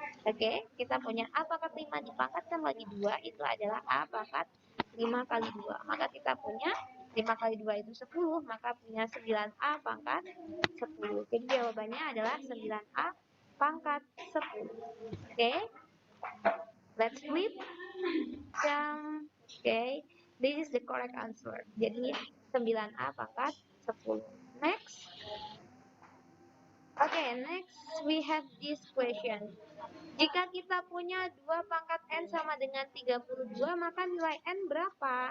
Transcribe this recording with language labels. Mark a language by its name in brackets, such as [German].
[Indonesian] Oke, kita punya A pangkat 5 dipangkatkan lagi 2, itu adalah A pangkat 5 kali 2. Maka kita punya 5 kali 2 itu 10, maka punya 9A pangkat 10. Jadi jawabannya adalah 9A pangkat 10. [English] Oke. Let's flip. Okay, this is the correct answer. [Indonesian] Jadi 9A pangkat 10. [English] Next. Okay, next we have this question. [Indonesian] Jika kita punya 2 pangkat N sama dengan 32, maka nilai N berapa?